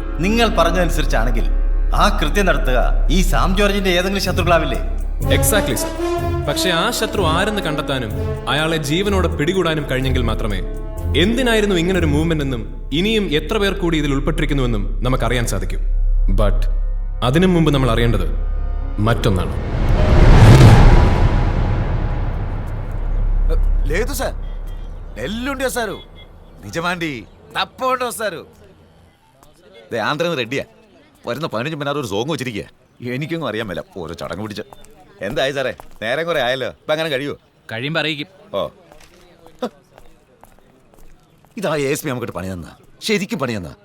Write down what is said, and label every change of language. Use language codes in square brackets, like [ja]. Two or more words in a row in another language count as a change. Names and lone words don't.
[ml] നിങ്ങൾ പറഞ്ഞതനുസരിച്ചാണെങ്കിൽ ആ കൃത്യം നടത്തുക ഈ സാം ജോർജിന്റെ ഏതെങ്കിലും ശത്രുക്കളാവില്ലേ? [en] exactly sir. [ml] പക്ഷെ ആ ശത്രു ആരെന്ന് കണ്ടെത്താനും അയാളെ ജീവനോടെ പിടികൂടാനും കഴിഞ്ഞെങ്കിൽ മാത്രമേ എന്തിനായിരുന്നു ഇങ്ങനൊരു മൂവ്മെന്റ് എന്നും ഇനിയും എത്ര പേർ കൂടി ഇതിൽ ഉൾപ്പെട്ടിരിക്കുന്നുവെന്നും നമുക്കറിയാൻ സാധിക്കും. ബട്ട് അതിനു മുമ്പ് നമ്മൾ അറിയേണ്ടത് മറ്റൊന്നാണ്. [te] లేదు సార్, ఎల్లుండి వస్తారు. నిజమాండి, తప్పకుండా వస్తారు. [ml] ആന്ധ്രന്ന് റെഡിയാ. വരുന്ന 15 മിനിറ്റ് ഒരു സോങ് വെച്ചിരിക്കുക. എനിക്കൊന്നും അറിയാൻ മേല, ഓരോ ചടങ്ങ് പിടിച്ച്. എന്തായി സാറേ, നേരം കുറെ ആയല്ലോ. ഇപ്പൊ അങ്ങനെ കഴിയുമോ? കഴിയുമ്പോ അറിയിക്കും. ഓ, ഇതാ ASP നമുക്കിട്ട് പണി തന്ന, ശരിക്കും പണി തന്ന.